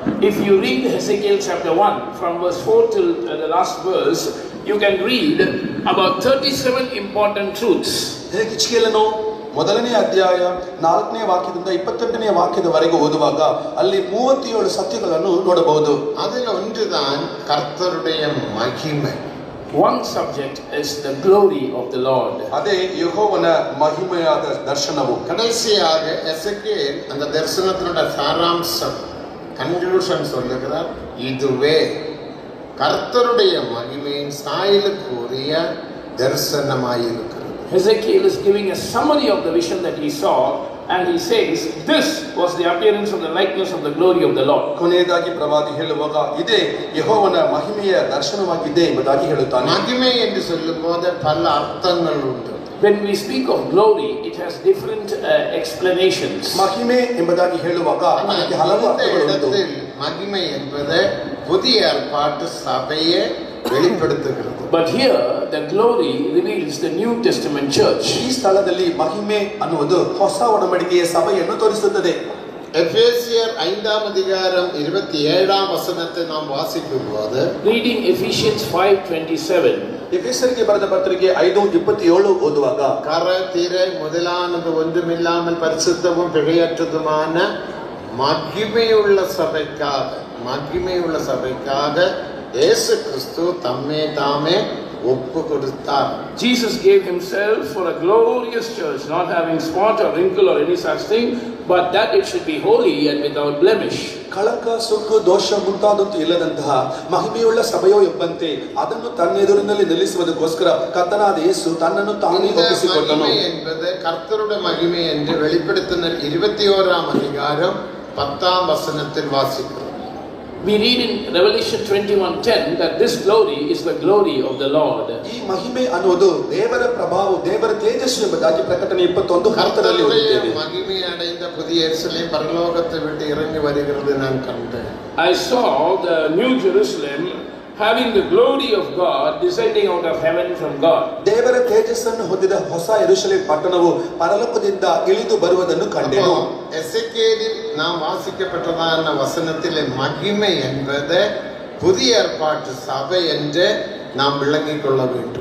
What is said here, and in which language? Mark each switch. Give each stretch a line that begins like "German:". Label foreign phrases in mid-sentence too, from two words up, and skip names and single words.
English: If you read Ezekiel chapter 1 from verse 4 till the last verse, you can read about 37 important truths.
Kannada: ಹಿಜ್ಕೀಯೇಲನು ಮೊದಲನೇ ಅಧ್ಯಾಯ 4ನೇ ವಾಕ್ಯದಿಂದ 28ನೇ ವಾಕ್ಯದವರೆಗೆ ಓದುವಾಗ ಅಲ್ಲಿ 37 ಸತ್ಯಗಳನ್ನು ನೋಡಬಹುದು.
Tamil: அதில் ஒன்றுதான் கர்த்தருடைய மகிமை.
English: One subject is the glory of the Lord.
Kannada: ಅದೇ ಯೆಹೋವನ ಮಹಿಮೆಯಾದ ದರ್ಶನವು.
Tamil: கடைசியாக எசேக்கியேல் அந்த தரிசனத்தினுடைய சாராம்சம் கன்க்ளூஷன் சொல்லுகிறார், இதுவே கர்த்தருடைய மகிமையின் சாயலுக்கு உரிய தரிசனமாயிருக்கிறது.
English: Ezekiel is giving a summary of the vision that he saw, and he says this was the appearance of the likeness of the glory of the Lord.
Kannada: ಕೊನೆಯದಾಗಿ ಪ್ರವಾದಿ ಹೇಳುವಾಗ ಇದೇ ಯೆಹೋವನ ಮಹಿಮೆಯ ದರ್ಶನವಾಗಿದೆ ಎಂಬುದಾಗಿ ಹೇಳುತ್ತಾನೆ.
Tamil: மகிமை என்று சொல்லும்போது பல அர்த்தங்கள் உண்டு.
English: When we speak of glory, it has different explanations.
Kannada: ಮಹಿಮೆ ಎಂಬುದಾಗಿ ಹೇಳುವಾಗ ಅದಕ್ಕೆ ಹಲವು ಅರ್ಥಗಳು ಉಂಟು.
Tamil: மகிமை என்பது புதிய ஏற்பாட்டு சபையை வெளிப்படுத்துகிறது.
English: But here the glory reveals the New Testament church.
Kannada: ಈ ಸ್ಥಳದಲ್ಲಿ ಮಹಿಮೆ ಅನ್ನುವುದು ಹೊಸ ಒಡಂಬಡಿಕೆಯ ಸಭೆಯನ್ನು ತೋರಿಸುತ್ತದೆ.
Tamil: எபேசியர் 5ஆம் அதிகாரம் 27ஆம் வசனத்தை நாம் வாசிக்கும்போது,
English: Reading Ephesians 5:27,
Kannada: ಎಫೆಸರಿಗೆ ಬರೆದ ಪತ್ರಿಕೆ 5:27 ಓದುವಾಗ,
Tamil: கர திரை முதலானது ஒன்றுமில்லாமல் பரிசுத்தமும் பிழையற்றதுமான மகிமையுள்ள சபைக்காக இயேசு கிறிஸ்து தம்மை தாமே ஒப்பு கொடுத்தார்.
English: Jesus gave himself for a glorious church, not having spot or wrinkle or any such thing, but that it should be holy and without blemish.
Kannada: ಕಳಕ ಸುಕ್ಕು ದೋಷ ಮುಂತಾದಂತೂ ಇಲ್ಲದಂತಹ ಮಹಿಮೆಯುಳ್ಳ ಸಭೆಯೋ ಎಂಬಂತೆ ಅದನ್ನು ತನ್ನೆದುರಿನಲ್ಲಿ ನಿಲ್ಲಿಸುವುದಕ್ಕೋಸ್ಕರ ಕರ್ತನಾದ ಯೇಸು ತನ್ನನ್ನು ತಾನೇ ಒಪ್ಪಿಸಿಕೊಟ್ಟನು.
Tamil: மகிமை என்பது கர்த்தருடைய மகிமை என்று வெளிப்படுத்தின 21ஆம் அதிகாரம் 10ஆம் வசனத்தில் வாசிக்கிறோம்.
English: We read in Revelation 21:10 that this glory is the glory of the Lord.
Kannada: ಈ ಮಹಿಮೆ ಅನ್ನುವುದು ದೇವರ ಪ್ರಭಾವ, ದೇವರ ತೇಜಸ್ಸು ಎಂಬುದಾಗಿ ಪ್ರಕಟಣೆ 21:10ರಲ್ಲಿ ಓದುತ್ತೇವೆ.
Tamil: மகிமை அடைந்த புதிய எருசலேம் பரலோகத்தை விட்டு இறங்கி வருகிறது நான் கண்டேன்.
English: I saw the New Jerusalem having the glory of God descending out of heaven from God.
Kannada: ದೇವರ ತೇಜಸ್ಸನ್ನು ಹೊಂದಿದ ಹೊಸ ಯೆರೂಸಲೇಮ್ ಪಟ್ಟಣವು ಪರಲೋಕದಿಂದ ಇಳಿದು ಬರುವುದನ್ನು ಕಂಡೆನು.
Tamil: எசேக்கியேலில் நாம் வாசிக்கப்பட்டதான வசனத்திலே மகிமை என்பது புதிய ஏற்பாட்டு சபை என்று நாம் விளங்கிக் கொள்ள வேண்டும்.